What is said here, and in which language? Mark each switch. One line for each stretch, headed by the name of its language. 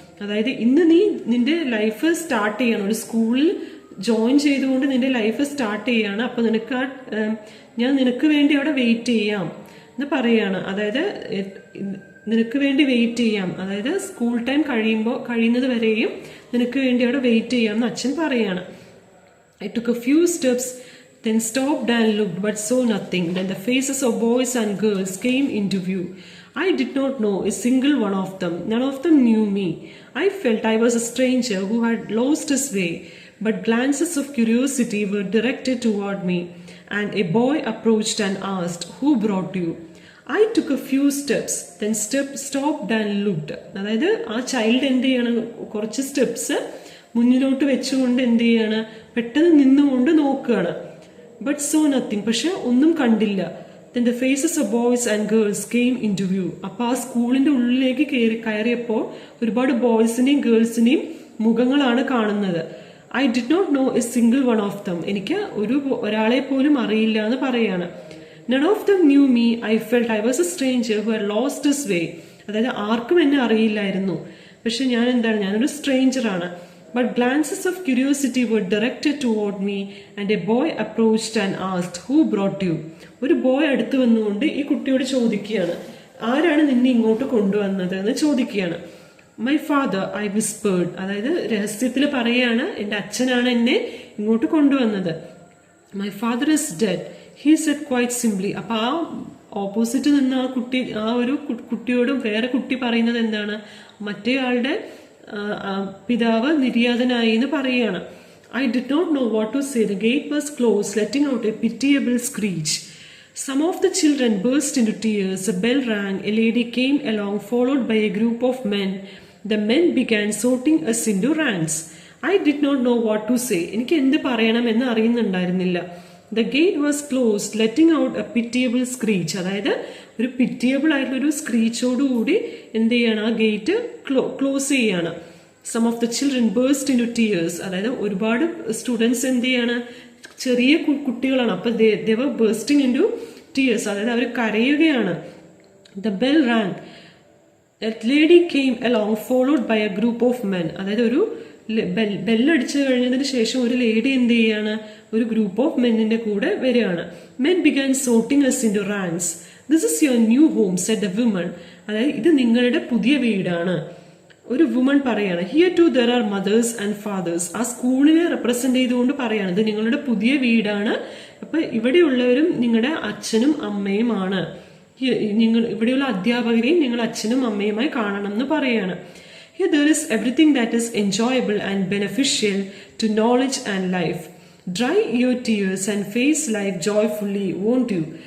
Malayalam: അതായത് ഇന്ന് നീ നിന്റെ ലൈഫ് സ്റ്റാർട്ട് ചെയ്യണം, ഒരു സ്കൂളിൽ ജോയിൻ ചെയ്തുകൊണ്ട് നിന്റെ ലൈഫ് സ്റ്റാർട്ട് ചെയ്യാണ്. അപ്പൊ ഞാൻ നിനക്ക് വേണ്ടി അവിടെ വെയിറ്റ് ചെയ്യാം എന്ന് പറയാണ്. അതായത് നിനക്ക് വേണ്ടി വെയിറ്റ് ചെയ്യാം, അതായത് സ്കൂൾ ടൈം കഴിയുന്നത് വരെയും നിനക്ക് വേണ്ടി അവിടെ വെയിറ്റ് ചെയ്യാം എന്ന് അച്ഛൻ പറയാണ്.
English: I took a few steps, then stopped and looked, but saw nothing. Then the faces of boys and girls came into view. I did not know a single one of them. None of them knew me. I felt I was a stranger who had lost his way, but glances of curiosity were directed toward me, and a boy approached and asked, "Who brought you?" I took a few steps, then stopped and looked.
Malayalam: അതായത് ആ child എന്ത് ചെയ്യാണ്, കുറച്ച് steps മുന്നിലോട്ട് വെച്ചുകൊണ്ട് എന്ത് ചെയ്യാണ്, പെട്ടെന്ന് നിന്നുകൊണ്ട് നോക്കുകയാണ്.
English: but saw nothing,
Malayalam: പക്ഷെ ഒന്നും കണ്ടില്ല.
English: Then the faces of boys and girls came into view.
Malayalam: അപ്പൊ ആ സ്കൂളിന്റെ ഉള്ളിലേക്ക് കയറിയപ്പോൾ ഒരുപാട് ബോയ്സിനെയും ഗേൾസിനെയും മുഖങ്ങളാണ് കാണുന്നത്.
English: I did not know a single one of them.
Malayalam: എനിക്ക് ഒരാളെ പോലും അറിയില്ല എന്ന് പറയാണ്.
English: None of them knew me. I felt I was a stranger who had lost his way.
Malayalam: അതായത് ആർക്കും എന്നെ അറിയില്ലായിരുന്നു, പക്ഷെ ഞാനൊരു സ്ട്രേഞ്ചറാണ്.
English: But glances of curiosity were directed toward me, and a boy approached and asked, "Who brought you?"
Malayalam: ഒരു boy അടുത്ത് വന്നുകൊണ്ട് ഈ കുട്ടിയോട് ചോദിക്കുകയാണ്, ആരാണ് നിന്നെ ഇങ്ങോട്ട് കൊണ്ടുവന്നത് എന്ന് ചോദിക്കുകയാണ്.
English: My father, I whispered.
Malayalam: അതായത് രഹസ്യത്തിൽ പറയാണ്, എൻ്റെ അച്ഛനാണ് എന്നെ ഇങ്ങോട്ട് കൊണ്ടുവന്നത്.
English: My father is dead, he said quite simply.
Malayalam: അപ്പൊ ആ ഓപ്പോസിറ്റ് നിന്ന് ആ ഒരു കുട്ടിയോടും വേറെ കുട്ടി പറയുന്നത് എന്താണ്, മറ്റേ ആളുടെ പിതാവ് നിര്യാതനായി എന്ന് പറയുകയാണ്.
English: I did not know what to say. The gate was closed, letting out a pitiable screech. Some of the children burst into tears. A bell rang. A lady came along, followed by a group of men. The men began sorting us into ranks. I did not know what to say.
Malayalam: എനിക്ക് എന്ത് പറയണം എന്ന് അറിയുന്നുണ്ടായിരുന്നില്ല.
English: The gate was closed, letting out a pitiable screech.
Malayalam: അതായത് ഒരു pitiable ആയിട്ടുള്ളൊരു സ്ക്രീച്ചോടുകൂടി എന്ത് ചെയ്യാണ്, ആ ഗേറ്റ് ക്ലോസ് ചെയ്യാണ്.
English: Some of the children burst into tears.
Malayalam: അതായത് ഒരുപാട് സ്റ്റുഡൻസ് എന്ത് ചെയ്യാണ്, ചെറിയ കുട്ടികളാണ്. അപ്പൊ
English: they were bursting into tears.
Malayalam: അതായത് അവർ കരയുകയാണ്.
English: The bell rang. A lady came along, followed by a group of men.
Malayalam: അതായത് ഒരു ബെല്ലടിച്ചു കഴിഞ്ഞതിന് ശേഷം ഒരു ലേഡി എന്ത് ചെയ്യാണ്, ഒരു ഗ്രൂപ്പ് ഓഫ് മെന്നിന്റെ കൂടെ വരികയാണ്.
English: Men began sorting us into ranks. This is your new home, said the woman.
Malayalam: അതായത് ഇത് നിങ്ങളുടെ പുതിയ വീടാണ്. ഒരു വുമൺ പറയാണ്.
English: Here too there are mothers and fathers.
Malayalam: ആ സ്കൂളിനെ റെപ്രസെന്റ് ചെയ്തുകൊണ്ട് പറയാണ്, ഇത് നിങ്ങളുടെ പുതിയ വീടാണ്. അപ്പൊ ഇവിടെയുള്ളവരും നിങ്ങളുടെ അച്ഛനും അമ്മയുമാണ്. ഇവിടെയുള്ള അധ്യാപകരെയും നിങ്ങൾ അച്ഛനും അമ്മയുമായി കാണണം എന്ന് പറയാണ്.
English: Here there is everything that is enjoyable and beneficial to knowledge and life. Dry your tears and face life joyfully, won't you?